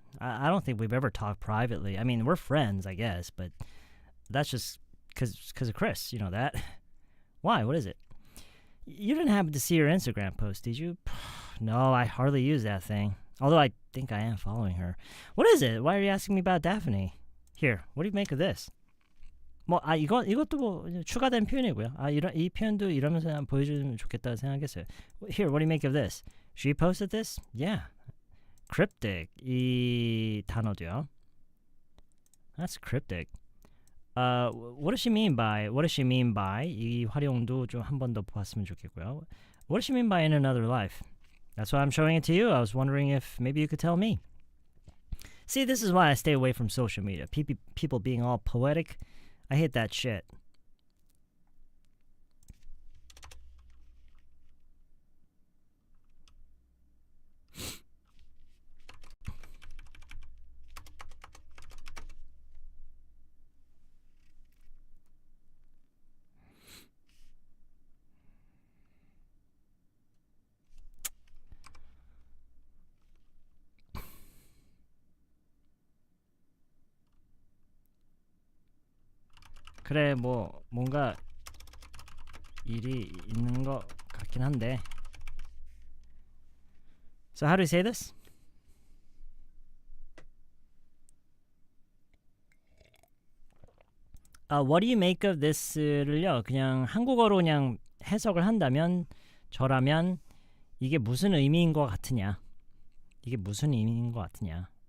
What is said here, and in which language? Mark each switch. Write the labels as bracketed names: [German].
[English] I don't think we've ever talked privately. I mean, we're friends, I guess, but that's just because of Chris, you know that. Why? What is it? You didn't happen to see her Instagram post, did you? No, I hardly use that thing. Although I think I am following her. What is it? Why are you asking me about Daphne? Here, what do you make of this? [Korean] 이것도 뭐 추가된 표현이고요. 이 표현도 이러면서 그냥 보여주면 좋겠다 생각했어요. [English] Here, what do you make of this? She posted this? Yeah. [Korean] Cryptic 이 단어도요. [English] That's cryptic. What does she mean by? [Korean] 이 활용도 좀 한 번 더 보았으면 좋겠고요. [English] What does she mean by in another life? That's why I'm showing it to you. I was wondering if maybe you could tell me. See, this is why I stay away from social media. People being all poetic. I hate that shit. [Korean] 그래 뭐 뭔가 일이 있는 것 같긴 한데. [English] So how do you say this? What do you make of this를요? [Korean] 그냥 한국어로 그냥 해석을 한다면 저라면 이게 무슨 의미인 것 같으냐? 이게 무슨 의미인 것 같으냐?